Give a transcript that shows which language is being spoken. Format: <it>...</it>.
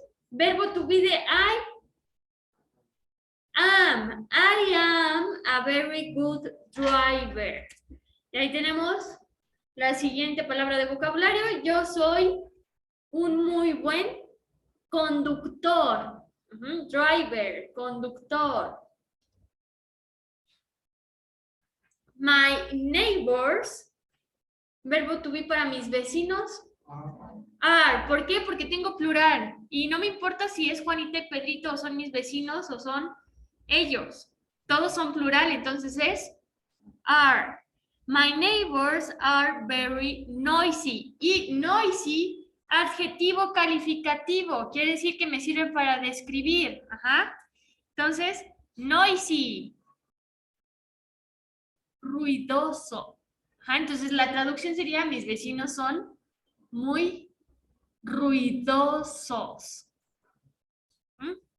<es>Verbo</es> <en>to be</en> <es>de</es> <en>I am a very good driver.</en> <es>Y ahí tenemos la siguiente palabra de vocabulario. Yo soy un muy buen conductor. Ujú. Driver, conductor.</es> <en>My neighbors,</en> <es>verbo to be para mis vecinos. Are, ¿por qué? Porque tengo plural. Y no me importa si es Juanita y Pedrito o son mis vecinos o son ellos. Todos son plural, entonces es are.</es> <en>My neighbors are very noisy.</en> <es>Y noisy, adjetivo calificativo, quiere decir que me sirve para describir. Ajá. Entonces, noisy, ruidoso. Ajá, entonces la traducción sería: mis vecinos son muy ruidosos. ¿Mm?</es>